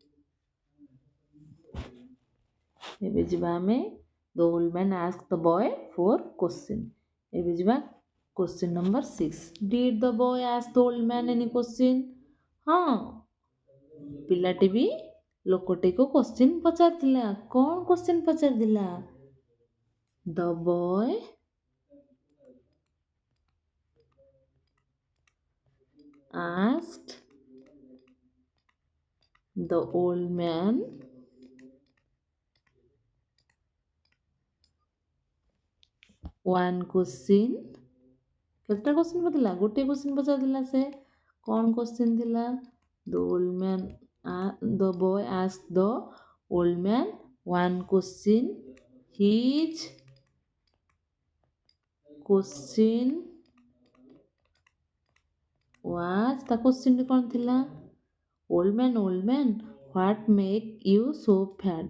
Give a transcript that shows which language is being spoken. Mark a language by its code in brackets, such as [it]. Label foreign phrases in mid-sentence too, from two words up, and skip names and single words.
[or] ଏବେ ଯିବା ଆମେ [en] the old man ask the boy 4 question. [or] ଏବେ ଯିବା [en] question number [or] 6। [en] did the boy ask the old man any question? [or] ହଁ, ପିଲାଟି ବି ଲୋକଟିକୁ କ୍ୱେଶ୍ଚିନ୍ ପଚାରିଥିଲା। କ'ଣ କ୍ୱେଶ୍ଚିନ୍ ପଚାରିଥିଲା? [en] the boy asked the old man one question। [or] କେତେଟା କ୍ୱେଶ୍ଚିନ୍ ପଚାରିଲା? ଗୋଟିଏ କ୍ୱେଶ୍ଚିନ୍ ପଚାରିଥିଲା ସେ। କ'ଣ କ୍ୱେଶ୍ଚିନ୍ ଥିଲା? [en] the old man the boy ask the old man one question। his question was, [or] ତା କ୍ୱେଶ୍ଚିନ୍ଟି କ'ଣ ଥିଲା? [en] old man what make you so fat?